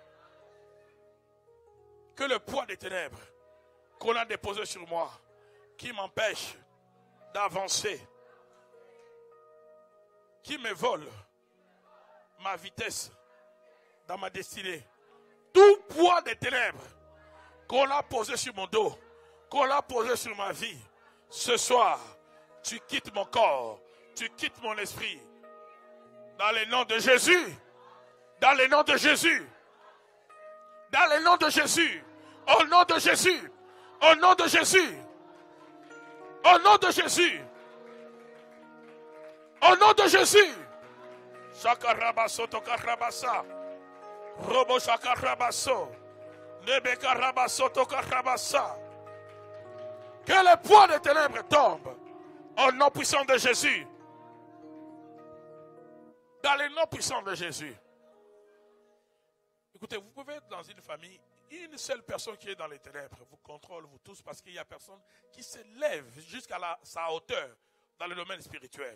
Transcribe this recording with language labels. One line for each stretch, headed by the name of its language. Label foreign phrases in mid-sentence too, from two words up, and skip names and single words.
French: que le poids des ténèbres qu'on a déposé sur moi, qui m'empêche d'avancer, qui me vole ma vitesse dans ma destinée, tout poids des ténèbres qu'on a posé sur mon dos, qu'on a posé sur ma vie, ce soir, tu quittes mon corps, tu quittes mon esprit, dans le nom de Jésus. Dans le nom de Jésus. Dans le nom de Jésus. Au nom de Jésus. Au nom de Jésus. Au nom de Jésus. Au nom de Jésus. Shakarabaso tokarabasa. Robo shakarabaso. Nebekarabaso tokarabasa. Que le poids des ténèbres tombe. Au nom puissant de Jésus. Dans le nom puissant de Jésus. Écoutez, vous pouvez être dans une famille, une seule personne qui est dans les ténèbres vous contrôle, vous tous, parce qu'il n'y a personne qui s'élève jusqu'à sa hauteur dans le domaine spirituel.